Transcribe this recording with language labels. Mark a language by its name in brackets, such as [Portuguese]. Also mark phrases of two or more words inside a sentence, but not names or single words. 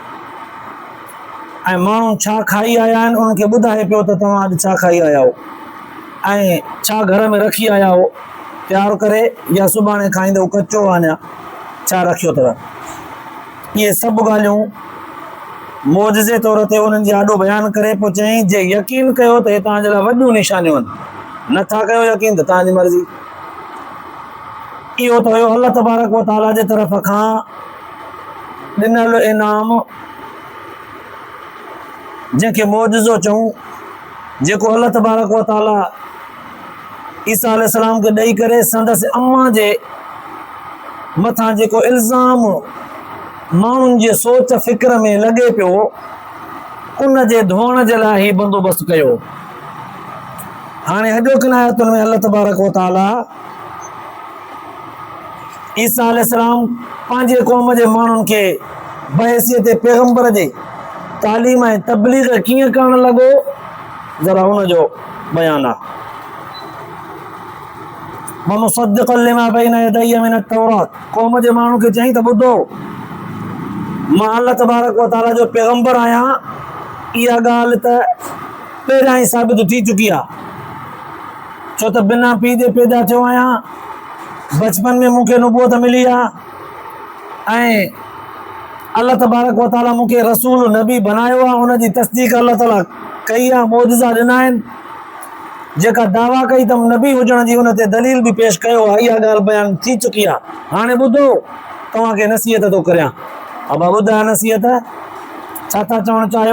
[Sindhi] ऐं माण्हू छा खाई आया आहिनि उन्हनि खे ॿुधाए पियो त तव्हां अॼु छा खाई आया हो ऐं छा घर में रखी आया हो तयारु करे, या सुभाणे खाईंदव कचो अञा छा रखियो अथव। इहे सभु ॻाल्हियूं मौजज़े तौर ते उन्हनि जे आॾो बयानु करे पोइ चयईं जे यकीन कयो त हे तव्हांजे लाइ वॾियूं निशानियूं आहिनि, नथा कयो यकीन त तव्हांजी मर्ज़ी। इहो त हुयो अल्लाह तबारक व तआला जे तरफ़ खां ॾिनल इनाम, जंहिंखे मौजज़ो चऊं, जेको अल्लाह तबारक व तआला ईसा अलैहिस्सलाम खे ॾेई करे संदसि अम्मा जे मथां जेको इल्ज़ाम माण्हुनि जे सोच फ़िक्र में लॻे पियो, उन जे धोअण जे लाइ ही बंदोबस्तु कयो। हाणे अॼोकिन आयतुनि में अल्लाह तबारक व तआला ईसा अलैहिस्सलाम पंहिंजे क़ौम जे माण्हुनि खे बहैसियत पैगंबर जे तालीम ऐं तबलीग कीअं करणु लॻो, ज़रा हुन जो बयानु आहे। [Arabic] ومصدقا لما بين يدي من التوراة, [Sindhi] क़ौम जे माण्हू खे चई त ॿुधो, मां अल्लाह तबारक व तआला जो पैगंबर आहियां। इहा ॻाल्हि त पहिरियां ई साबित थी चुकी आहे, छो त बिना पीउ जे पैदा थियो आहियां, बचपन में मूंखे नुबूअत मिली आहे ऐं अल्लाह तबारक व तआला मूंखे रसूल नबी बनायो आहे। उन जी तस्दीक अल्लाह ताला कई आहे, मौजज़ा ॾिना आहिनि। जेका दावा कई त नबी हुजण जी उन ते दलील बि पेश कयो आहे, इहा ॻाल्हि बयानु थी चुकी आहे। हाणे ॿुधो, तव्हांखे नसीहत थो करियां। अबा ॿुधायो नसीहत छा था चवणु चाहियो।